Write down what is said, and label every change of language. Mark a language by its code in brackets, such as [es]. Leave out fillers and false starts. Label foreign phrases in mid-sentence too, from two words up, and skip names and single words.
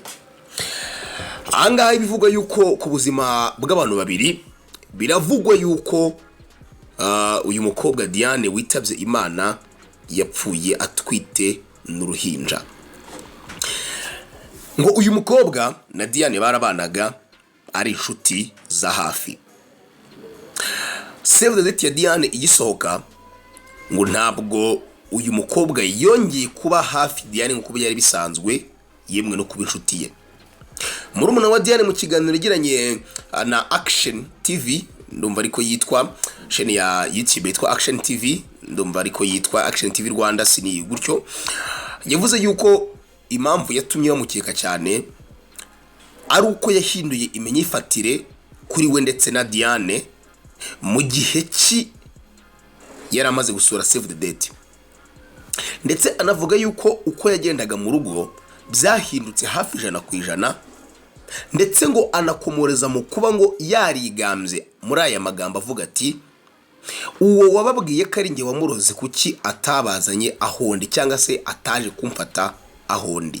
[rw] Ahangaha bivugwa yuko ku buzima bw'abantu babiri, biravugwa yuko uyu mukobwa Diane witabye Imana yapfuye atwite n'uruhinja. Ngo uyu mukobwa na Diane barabanaga ari inshuti za hafi. [en] Save the date [rw] ya Diane igisohoka ngo ntabwo uyu mukobwa yongeye kuba hafi Diane nk'uko byari bisanzwe, yemwe no kuba inshuti ye. Murumuna wa Diane mu kiganiro yagiranye na Action TV, ndumva ariko yitwa chaîne ya YouTube yitwa Action TV, ndumva ariko yitwa Action TV Rwanda, sini gutyo, yavuze yuko impamvu yatumye bamukeka cyane ari uko yahinduye imyifatire kuri we ndetse na Diane mu gihe yari amaze gusura [en] save the date, [rw] ndetse anavuga yuko uko yagendaga mu rugo byahindutse hafi 100%, ndetse ngo anakomoreza mu kuba ngo yarigambye muri aya magambo avuga ati uwo wababwiye ko ari nge wamuroze kuki atabazanye ahondi cyangwa se ataje kumfata ahondi.